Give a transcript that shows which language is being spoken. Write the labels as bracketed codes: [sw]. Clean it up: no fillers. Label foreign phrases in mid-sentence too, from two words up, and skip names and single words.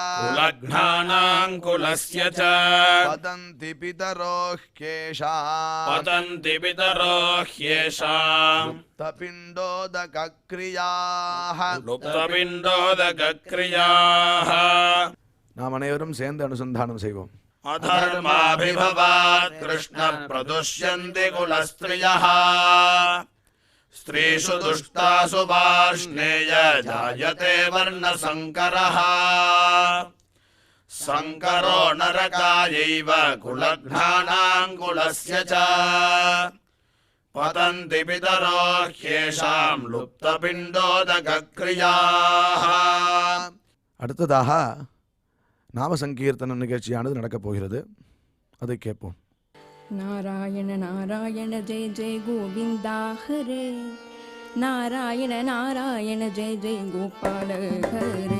[sa] कुलज्ञानाङ्कुलस्य च वदन्ति पितरो ह्येषा पतन्ति पितरो ह्येषाम् லுப்தபிண்டோதகக்ரியாः. லுப்தபிண்டோதகக்ரியாः. [ta] நாம் அனைவரும் சேர்ந்து அனுசந்தானம் செய்வோம். [sa] अधर्माभिभवात् कृष्ण प्रदुष्यन्ति कुलस्त्रियः स्त्रीषु दुष्टासु वार्ष्णेय जायते वर्णसङ्करः सङ्करो नरकायैव कुलघ्नानाङ्कुलस्य च पतन्ति पितरो ह्येषां लुप्तपिण्डोदकक्रियाः. [ta] அடுத்ததாக நாம சங்கீர்த்தனம் நிகழ்ச்சியானது நடக்கப் போகிறது. அதை கேட்போம். [sa] नारायण नारायण जय जय गोविन्दा हरे, नारायण नारायण जय जय गोपाल हरे,